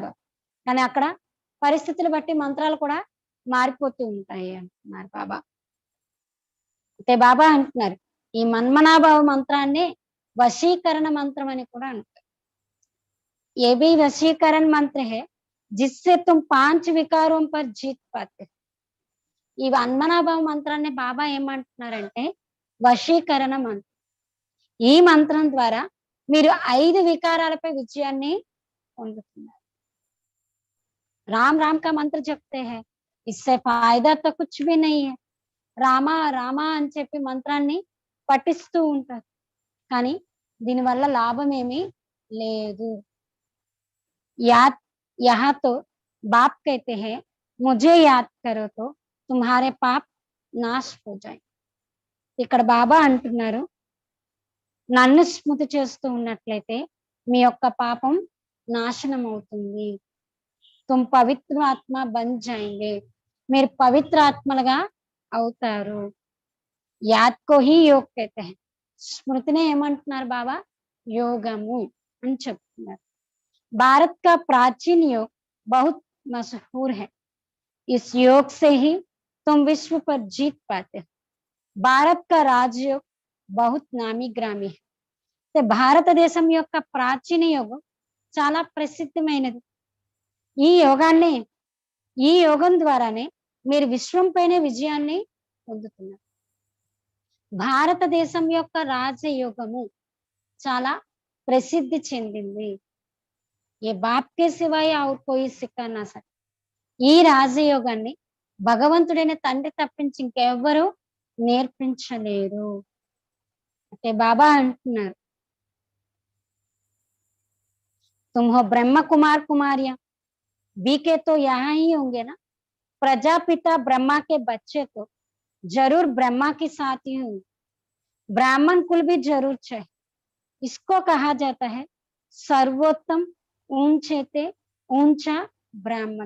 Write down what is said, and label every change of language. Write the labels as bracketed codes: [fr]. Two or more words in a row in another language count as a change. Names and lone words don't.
[te] కానీ అక్కడ పరిస్థితులు బట్టి మంత్రాలు కూడా మారిపోతూ ఉంటాయి అంటున్నారు బాబా. అయితే బాబా అంటున్నారు ఈ మన్మనాభావ మంత్రాన్ని వశీకరణ మంత్రం అని కూడా అంటారు. [hi] ये भी वशीकरण मंत्र है जिससे तुम 5 विकारों पर जीत पाते. [te] ఈ మన్మనాభావ మంత్రాన్ని బాబా ఏమంటున్నారంటే వశీకరణ మంత్రం. ఈ మంత్రం ద్వారా మీరు 5 వికారాలపై విజయాన్ని పొందుతున్నారు. [hi] राम राम का मंत्र जपते हैं, इससे फायदा तो कुछ भी नहीं है. [te] రామా రామా అని చెప్పి మంత్రాన్ని పఠిస్తూ ఉంటారు కానీ దీనివల్ల లాభం ఏమీ లేదు. [hi] याद यहाँ तो बाप कहते हैं मुझे याद करो तो तुम्हारे पाप नाश हो जाए. [te] ఇక్కడ బాబా అంటున్నారు నన్ను స్మృతి చేస్తూ ఉన్నట్లయితే మీ యొక్క పాపం నాశనం అవుతుంది. [hi] तुम पवित्र आत्मा बन जाएंगे, [te] మీరు పవిత్ర ఆత్మలుగా అవుతారు. [hi] याद को ही योग कहते हैं, [te] స్మృతినే ఏమంటున్నారు బాబా యోగము అని చెప్తున్నారు. [hi] भारत का प्राचीन योग बहुत मशहूर है, इस योग से ही तुम विश्व पर जीत पाते हो. भारत का राजयोग बहुत नामी ग्रामी है. [te] భారతదేశం యొక్క ప్రాచీన యోగం చాలా ప్రసిద్ధమైనది. ఈ యోగం ద్వారానే మీరు విశ్వం పైన విజయాన్ని పొందుతున్నారు. భారతదేశం యొక్క రాజయోగము చాలా ప్రసిద్ధి చెందింది. [hi] ये बाप के सिवाय और कोई सिखा न सके. [te] ఈ రాజయోగాన్ని భగవంతుడైన తండ్రి తప్పించి ఇంకెవ్వరూ నేర్పించలేరు. అంటే బాబా అంటున్నారు [hi] तुम हो ब्रह्म कुमार कुमारियां, बीके तो यहाँ ही होंगे ना. प्रजापिता ब्रह्मा के बच्चे तो जरूर ब्रह्मा के साथ ही होंगे. ब्राह्मण कुल भी जरूर चाहिए. इसको कहा जाता है सर्वोत्तम ऊंचे ते ऊंचा ब्राह्मण.